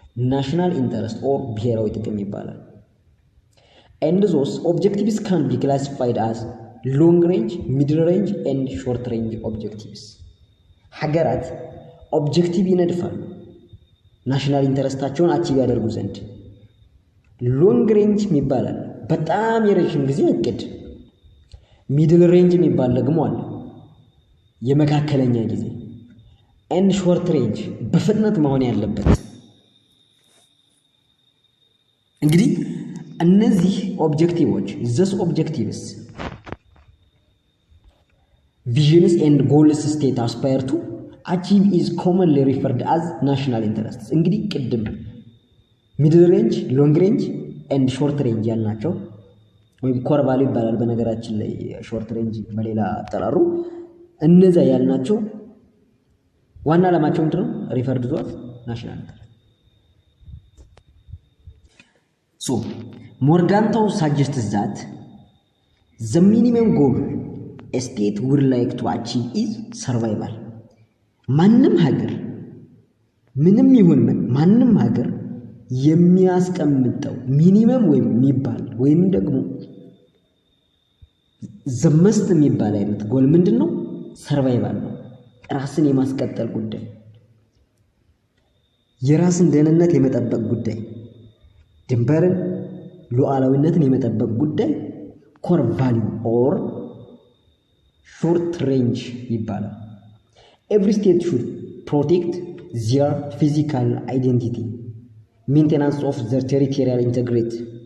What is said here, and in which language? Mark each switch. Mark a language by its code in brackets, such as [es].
[am] ናሽናል ኢንተረስት ኦር ብሔራዊ ጥቅም ይባላል። [en] and those objectives can be classified as long range, middle range and short range objectives. [am] ሀገራት ኦብጀክቲቭ ይነድፋሉ ናሽናል ኢንተረስታቸውን አቺቭ ያደርጉ ዘንድ። ሎንግ ሬንጅ ይባላል በጣም የረጅም ጊዜ እቅድ። ሚድል ሬንጅ የሚባል ደግሞ አለ የመካከለኛ ጊዜ። and short range በፍጥነት መሆን ያለበት። እንግዲህ እነዚህ ኦብጀክቲቮች [en] these objectives visions and goals state aspire to achieve is commonly referred as national interests። [am] እንግዲህ ቅድም middle range, long range and short range ያልናቸው ወይም ኮር ቫልዩ ይባላል በነገራችን ላይ short range በሌላ አጠራሩ እነዛ ያልናቸው ዋና ዓላማቸው ምንድነው? [en] referred to as national interest። So Morgenthau suggests that the minimum goal a state would like to achieve is survival። [am] ማንም ሀገር ምንም ይሁን ማንም ሀገር የሚያስቀምጠው ሚኒመም ወይም የሚባል ወይም ደግሞ ዘመስት የሚባል አይነት ጎል ምንድነው? ሰርቫይቫል ነው። ራስን የማስቀጠል ጉዳይ፣ የራስን ደህንነት የመጠበቅ ጉዳይ፣ ድንበርን ሉዓላዊነትን የመጠበቅ ጉዳይ ኮር ቫልዩ ኦር ሾርት ሬንጅ ይባላል። [en] Every state should protect their physical identity, maintenance of their territorial integrity